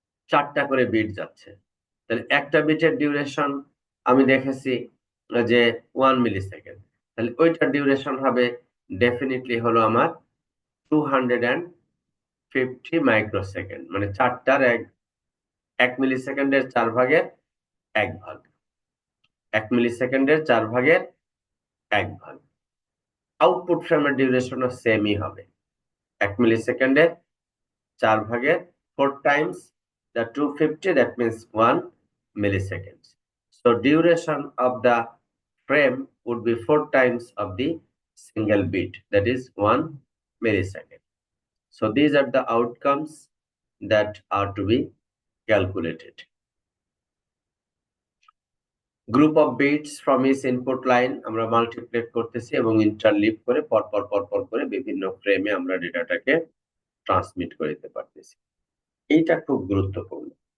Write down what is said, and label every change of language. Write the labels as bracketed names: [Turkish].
[Bangla] 4টা করে বিট যাচ্ছে, তাহলে একটা বিটের ডিউরেশন আমি দেখেছি যে 1 মিলিসেকেন্ড, তাহলে ওইটার ডিউরেশন হবে ডেফিনেটলি হলো আমার 250 মাইক্রোসেকেন্ড, মানে 4টার 1 মিলিসেকেন্ডের 4 ভাগের 1 ভাগ, 1 মিলিসেকেন্ডের 4 ভাগের 1 ভাগ। আউটপুট ফ্রেমের ডিউরেশনও সেমই হবে, 1 মিলিসেকেন্ডের 4 ভাগের 4 Times [English] the 250, that means 1 millisecond. So duration of the frame would be 4 times of the single bit, that is 1 millisecond. So these are the outcomes that are to be calculated. Group of bits from each input line [Bangla] আমরা multiplate করতেছি এবং ইন্টারলিভ করে পরপর করে বিভিন্ন ফ্রেমে আমরা ডেটাটাকে transmit করে দিতে পারতেছি। এইটা খুব গুরুত্বপূর্ণ।